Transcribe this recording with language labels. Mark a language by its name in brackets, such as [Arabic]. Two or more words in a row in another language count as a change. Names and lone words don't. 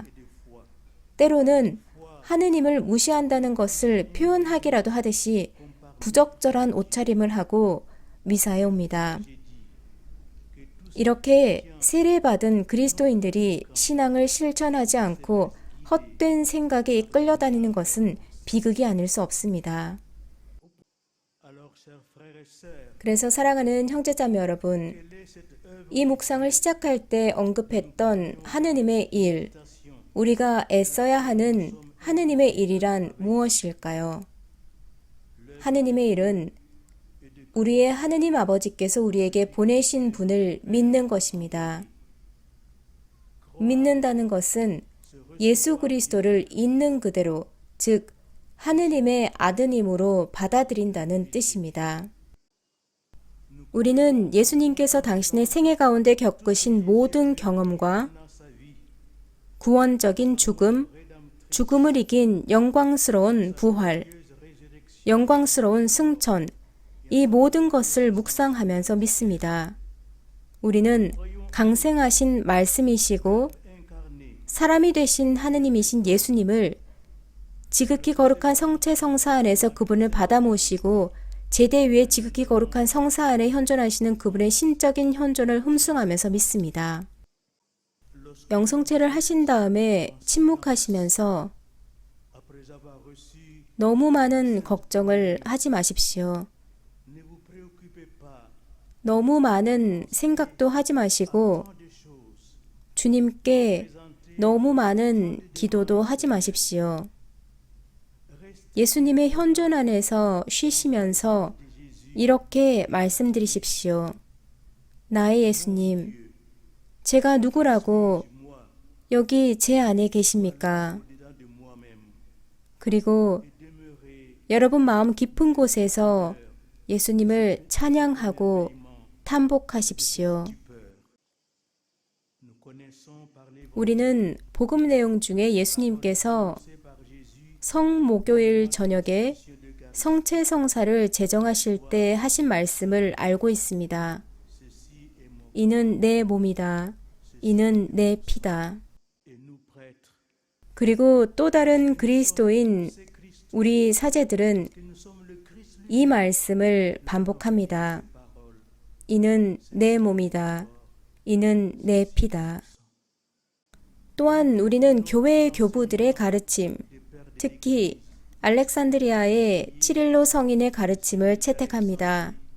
[Korean] 때로는 하느님을 무시한다는 것을 표현하기라도 하듯이 부적절한 옷차림을 하고 미사에 옵니다. 이렇게 세례받은 그리스도인들이 신앙을 실천하지 않고 헛된 생각에 끌려다니는 것은 비극이 아닐 수 없습니다. [French] alors chers frères et sœurs [Korean] 그래서 사랑하는 형제자매 여러분, [French] quelle est cette œuvre [Korean] 이 묵상을 시작할 때 언급했던 하느님의 일, [French] d'expiation [Korean] 우리가 애써야 하는 하느님의 일이란 무엇일까요? 하느님의 일은 우리의 하느님 아버지께서 우리에게 보내신 분을 믿는 것입니다. 믿는다는 것은 예수 그리스도를 있는 그대로, 즉 하느님의 아드님으로 받아들인다는 뜻입니다. 우리는 예수님께서 당신의 생애 가운데 겪으신 모든 경험과 [French] dans sa vie [Korean] 구원적인 죽음, 죽음을 이긴 영광스러운 부활, 영광스러운 승천, 이 모든 것을 묵상하면서 믿습니다. 우리는 강생하신 말씀이시고 [French] incarné [Korean] 사람이 되신 하느님이신 예수님을 지극히 거룩한 성체 성사 안에서 그분을 받아 모시고 제대 위에 지극히 거룩한 성사 안에 현존하시는 그분의 신적인 현존을 흠숭하면서 믿습니다. 영성체를 하신 다음에 침묵하시면서 [French] après avoir reçu [Korean] 너무 많은 걱정을 하지 마십시오. [French] ne vous préoccupez pas [Korean] 너무 많은 생각도 하지 마시고 [French] tant de choses [Korean] 주님께 너무 많은 기도도 하지 마십시오. 예수님의 현존 안에서 쉬시면서 이렇게 말씀드리십시오. 나의 예수님, 제가 누구라고 [French] moi [Korean] 여기 제 안에 계십니까? [French] au-dedans de moi-même [Korean] 그리고 [French] demeurer [Korean] 여러분 마음 깊은 곳에서 예수님을 찬양하고 탐복하십시오. [French] Nous connaissons par les [Korean] 우리는 복음 내용 중에 예수님께서 성목요일 저녁에 성체성사를 제정하실 때 하신 말씀을 알고 있습니다. 이는 내 몸이다. 이는 내 피다. [French] et nous prêtres, [Korean] 그리고 또 다른 그리스도인 우리 사제들은 [French] que nous sommes le Christ [Korean] 이 말씀을 반복합니다. 이는 내 몸이다. 이는 내 피다. 또한 우리는 교회의 교부들의 가르침, 특히 알렉산드리아의 치릴로 성인의 가르침을 채택합니다.